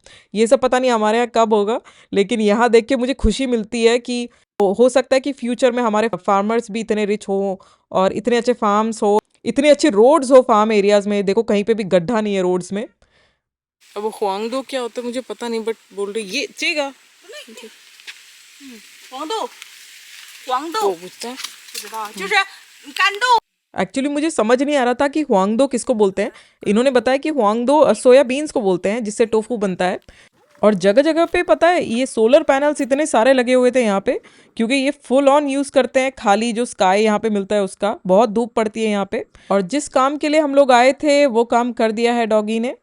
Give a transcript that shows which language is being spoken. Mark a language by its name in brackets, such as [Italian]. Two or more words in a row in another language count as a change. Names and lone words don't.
[Hindi] ये सब पता नहीं हमारे यहाँ कब होगा, लेकिन यहाँ देख के मुझे खुशी मिलती है कि हो सकता है कि फ्यूचर में हमारे फार्मर्स भी इतने रिच हो और इतने अच्छे फार्म्स हो, इतने अच्छे रोड्स हो [English] farm areas [Hindi] में। देखो कहीं पे भी गड्ढा नहीं है रोड्स में। अब वो हुआंगडो क्या होता है मुझे पता नहीं, बट बोल रही ये चेगा [Chinese] 黄豆，黄豆 [Hindi] वो पूछता [Chinese] 不知道，就是干豆。 [Hindi] एक्चुअली मुझे समझ नहीं आ रहा था कि हुआंगडो किसको बोलते हैं। इन्होंने बताया कि हुआंगडो सोयाबीन्स को बोलते हैं जिससे टोफू बनता है। और जगह जगह पे पता है ये [English] solar panels [Hindi] इतने सारे लगे हुए थे यहाँ पे, क्योंकि ये [English] full on use [Hindi] करते हैं खाली जो स्काई यहाँ पे मिलता है उसका। बहुत धूप पड़ती है यहाँ पे। और जिस काम के लिए हम लोग आए थे वो काम कर दिया है डॉगी ने।